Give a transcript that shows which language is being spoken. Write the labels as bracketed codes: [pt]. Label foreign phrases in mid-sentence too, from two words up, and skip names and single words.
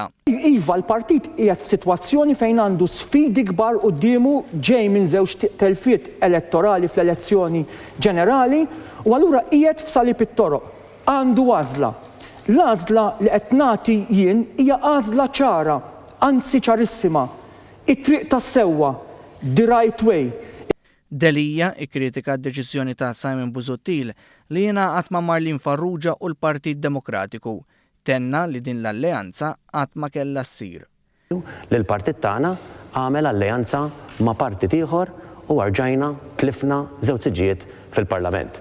[mt] Iva, l-partit qiegħed f'sitwazzjoni fejn għandu sfidi kbar qudiemu ġej minn żewġ telfiet elettorali fl-elezzjoni ġenerali u allura qiegħed f'salib it-toroq. Għandu għażla. L-għażla li qed nagħti jien hija għażla ċara, anzi ċarissima. It-triq tas-sewwa, [en] the right way. [mt] Delija ikkritika d-deċiżjoni ta' Simon Busuttil li jingħaqad ma' Marlin Farrugia u l-Partit Demokratiku. Tenna li din l-alleanza qatt ma kellha ssir. L-partit tagħna għamel alleanza ma' partit ieħor u rġajna tlifna żewġ siġijiet fil-Parlament.